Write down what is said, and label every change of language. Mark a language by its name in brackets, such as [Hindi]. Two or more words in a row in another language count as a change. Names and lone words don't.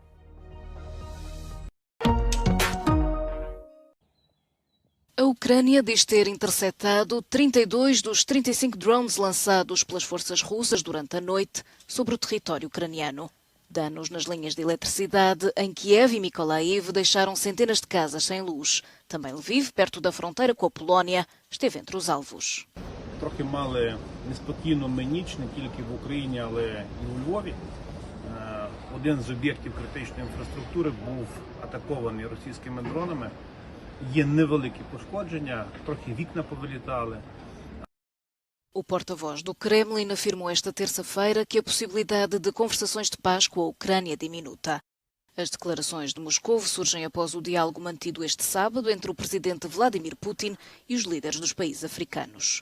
[Portuguese] A Ucrânia diz ter interceptado 32 dos 35 drones lançados pelas forças russas durante a noite sobre o território ucraniano. Danos nas linhas de eletricidade em Kiev e Mykolaiv deixaram centenas de casas sem luz. Também Lviv, perto da fronteira com a Polónia, esteve entre os alvos. [Ukrainian] Трохи мали неспокійну ніч не тільки в Україні, але і у Львові. Один з об'єктів критичної інфраструктури був атакований російськими дронами. Є невеликі пошкодження, трохи вікна повилітали. [Portuguese] O porta-voz do Kremlin afirmou esta terça-feira que a possibilidade de conversações de paz com a Ucrânia é diminuta. As declarações de Moscou surgem após o diálogo mantido este sábado entre o presidente Vladimir Putin e os líderes dos países africanos.